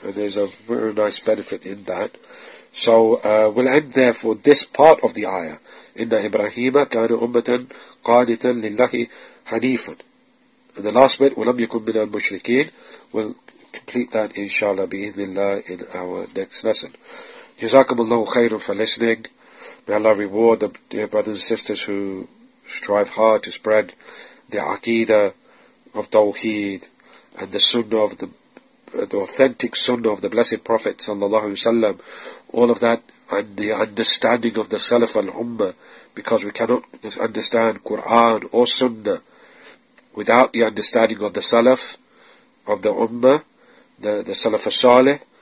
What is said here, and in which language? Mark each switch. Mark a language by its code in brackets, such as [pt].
[en] There's a very nice benefit in that. So we'll end there for this part of the ayah. [ar] إِنَّ إِبْرَاهِيمَ كَانَ أُمَّةً قَانِتًا لِلَّهِ حَنِيفًا. [en] And the last bit, [ar] وَلَمْ يَكُنْ مِنَ الْمُشْرِكِينَ. [en] We'll complete that inshallah [ar] بِإِذْنِ اللَّهِ [en] in our next lesson. [ar] جزاكم الله خيرا [en] for listening. May Allah reward the dear brothers and sisters who strive hard to spread the aqidah of Tawheed and the Sunnah of the authentic Sunnah of the Blessed Prophet sallallahu alaihi wasallam, all of that and the understanding of the Salaf al Ummah, because we cannot understand Quran or Sunnah without the understanding of the Salaf of the Ummah, the Salaf al Saleh,